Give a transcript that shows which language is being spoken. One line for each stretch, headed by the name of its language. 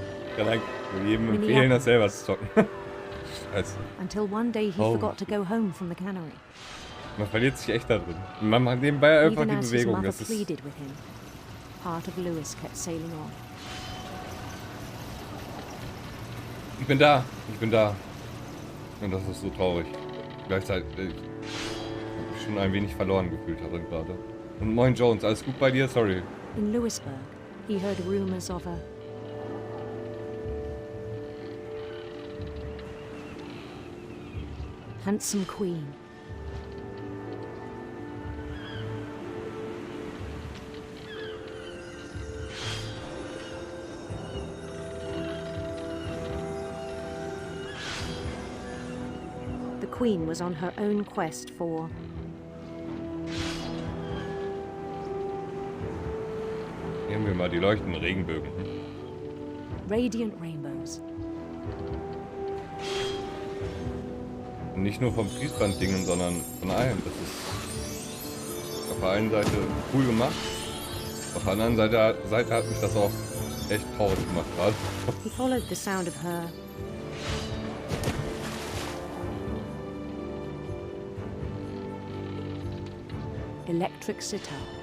German: Ich kann eigentlich jedem empfehlen, das selber zu zocken. Scheiße.
English: Until one day he forgot to go home from the cannery.
German: Man verliert sich echt da drin. Man macht nebenbei einfach die Bewegung. Das ist...
English: pleaded with him. Part of Louis kept sailing on.
German: Ich bin da. Und das ist so traurig. Gleichzeitig habe ich mich schon ein wenig verloren gefühlt darin gerade. Und moin Jones, alles gut bei dir?
English: Sorry. In Louisburg, he heard rumors of a handsome queen. The queen was on her own quest for
German: Nehmen wir mal die leuchtenden Regenbögen.
English: radiant rainbows.
German: Und nicht nur vom Fließbanddingen, sondern von allem. Das ist auf der einen Seite cool gemacht, auf der anderen Seite hat mich das auch echt traurig gemacht gerade.
English: He followed the sound of her electric sitar.